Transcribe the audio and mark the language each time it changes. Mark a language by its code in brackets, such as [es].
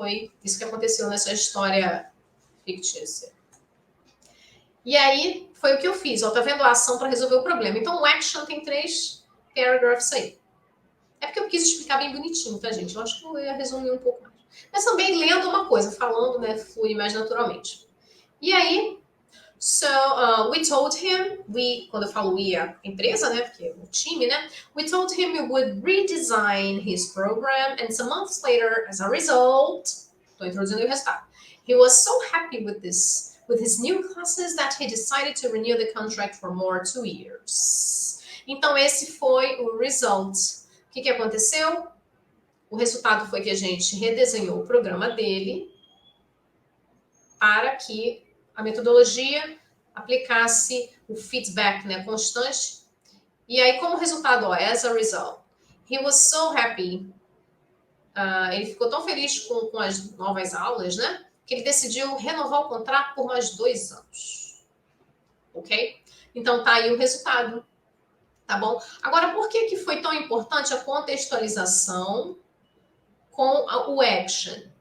[pt] Foi isso que aconteceu nessa história fictícia. E aí, foi o que eu fiz. Ó, tá vendo a ação para resolver o problema. Então, o action tem 3 paragraphs aí. É porque eu quis explicar bem bonitinho, tá, gente? Eu acho que eu ia resumir um pouco mais. Mas também lendo uma coisa, falando, né, flui mais naturalmente. [en] E aí, so, we told him, [pt] quando eu falo we, a empresa, né, porque é o time, né, [en] we told him we would redesign his program and some months later, as a result, [pt] estou introduzindo o resultado, [en] he was so happy with his new classes that he decided to renew the contract for more 2 years. [pt] Então, esse foi o result. O que aconteceu? O resultado foi que a gente redesenhou o programa dele para que a metodologia aplicasse o feedback, né, constante. E aí, como resultado, ó, [en] as a result, he was so happy. [pt] Ele ficou tão feliz com as novas aulas, né, que ele decidiu renovar o contrato por mais 2 anos. Ok? Então, tá aí o resultado. Tá bom? Agora, por que foi tão importante a contextualização com o action?